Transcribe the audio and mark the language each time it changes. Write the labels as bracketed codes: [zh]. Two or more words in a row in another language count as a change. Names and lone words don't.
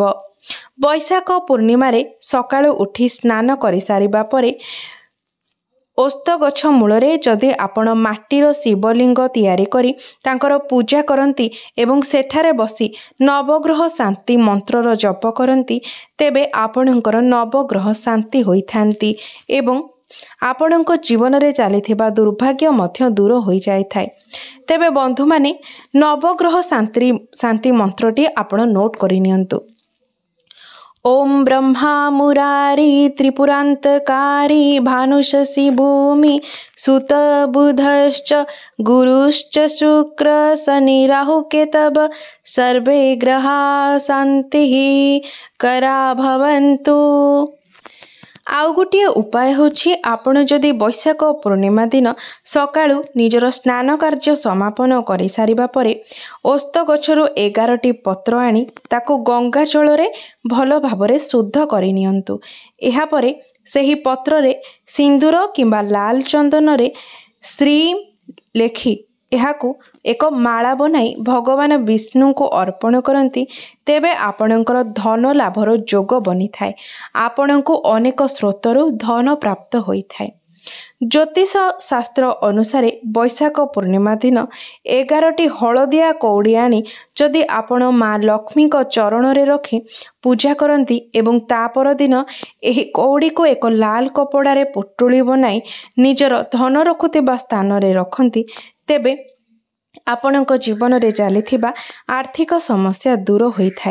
[or] ବୈଶାଖ ପୂର୍ଣ୍ଣିମାରେ ସକାଳୁ ଉଠି ସ୍ନାନ କରିସାରିବା ପରେ ଓସ୍ତ ଗଛ ମୂଳରେ ଯଦି ଆପଣ ମାଟିର ଶିବଲିଙ୍ଗ ତିଆରି କରି ତାଙ୍କର ପୂଜା କରନ୍ତି ଏବଂ ସେଠାରେ ବସି ନବଗ୍ରହ ଶାନ୍ତି ମନ୍ତ୍ରର ଜପ କରନ୍ତି, ତେବେ ଆପଣଙ୍କର ନବଗ୍ରହ ଶାନ୍ତି ହୋଇଥାନ୍ତି ଏବଂ ଆପଣଙ୍କ ଜୀବନରେ ଚାଲିଥିବା ଦୁର୍ଭାଗ୍ୟ ମଧ୍ୟ ଦୂର ହୋଇଯାଇଥାଏ। ତେବେ ବନ୍ଧୁମାନେ, ନବଗ୍ରହ ଶାନ୍ତି ମନ୍ତ୍ରଟି ଆପଣ ନୋଟ୍ କରିନିଅନ୍ତୁ। [sa] ओम ब्रह्मा मुरारी त्रिपुरांतकारी भानुषसी भूमि सुत बुधश्च गुरुश्च शुक्र शनि राहु केतव सर्वे ग्रहा शांति करा भवन्तु। [or] ଆଉ ଗୋଟେ ଉପାୟ ହେଉଛି, ଆପଣ ଯଦି ବୈଶାଖ ପୂର୍ଣ୍ଣିମା ଦିନ ସକାଳୁ ନିଜର ସ୍ନାନ କାର୍ଯ୍ୟ ସମାପନ କରି ସାରିବା ପରେ ଓସ୍ତ ଗଛରୁ 11ଟି ପତ୍ର ଆଣି ତାକୁ ଗଙ୍ଗା ଜଳରେ ଭଲ ଭାବରେ ଶୁଦ୍ଧ କରି ନିଅନ୍ତୁ। ଏହା ପରେ ସେହି ପତ୍ରରେ ସିନ୍ଦୂର କିମ୍ବା ଲାଲ ଚନ୍ଦନ ରେ ଶ୍ରୀ ଲେଖି ଏହାକୁ ଏକ ମାଳା ବନାଇ ଭଗବାନ ବିଷ୍ଣୁଙ୍କୁ ଅର୍ପଣ କରନ୍ତି, ତେବେ ଆପଣଙ୍କର ଧନ ଲାଭର ଯୋଗ ବନିଥାଏ। ଆପଣଙ୍କୁ ଅନେକ ସ୍ରୋତରୁ ଧନ ପ୍ରାପ୍ତ ହୋଇଥାଏ। ଜ୍ୟୋତିଷ ଶାସ୍ତ୍ର ଅନୁସାରେ ବୈଶାଖ ପୂର୍ଣ୍ଣିମା ଦିନ 11ଟି ହଳଦିଆ କଉଡ଼ି ଆଣି ଯଦି ଆପଣ ମା ଲକ୍ଷ୍ମୀଙ୍କ ଚରଣରେ ରଖି ପୂଜା କରନ୍ତି ଏବଂ ତା ପରଦିନ ଏହି କଉଡ଼ିକୁ ଏକ ଲାଲ କପଡ଼ାରେ ପୁଟୁଳି ବନାଇ ନିଜର ଧନ ରଖୁଥିବା ସ୍ଥାନରେ ରଖନ୍ତି, ତେବେ ଆପଣଙ୍କ ଜୀବନରେ ଚାଲିଥିବା ଆର୍ଥିକ ସମସ୍ୟା ଦୂର ହୋଇଥାଏ।